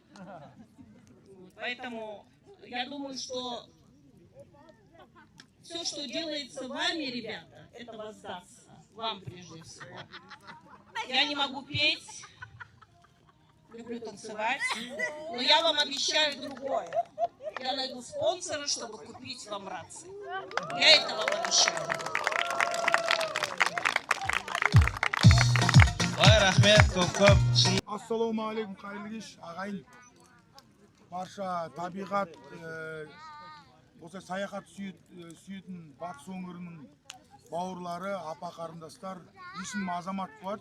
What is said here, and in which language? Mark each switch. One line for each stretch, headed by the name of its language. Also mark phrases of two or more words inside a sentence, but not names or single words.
Russian: Поэтому я думаю, что все, что делается вами, ребята, это воздастся вам прежде всего. Я не могу петь, люблю танцевать, но я вам обещаю другое. Я найду спонсора, чтобы купить вам рации. Я это вам обещаю.
Arabic: السلام عليكم,
Kazakh: қайырлы кеш, ағайын. Барша табиғат, осы саяхат сүйетін батыс өңірінің бауырлары, апа қарындастар, есімім Азамат болады.